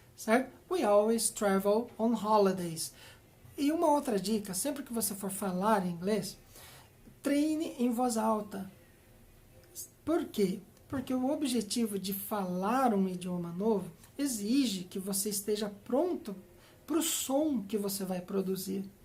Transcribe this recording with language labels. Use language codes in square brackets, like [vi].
[pt] Certo? [en] We always travel on holidays. [pt] E uma outra dica, sempre que você for falar inglês, treine em voz alta. Por quê? Porque o objetivo de falar um idioma novo exige que você esteja pronto para o som que você vai produzir.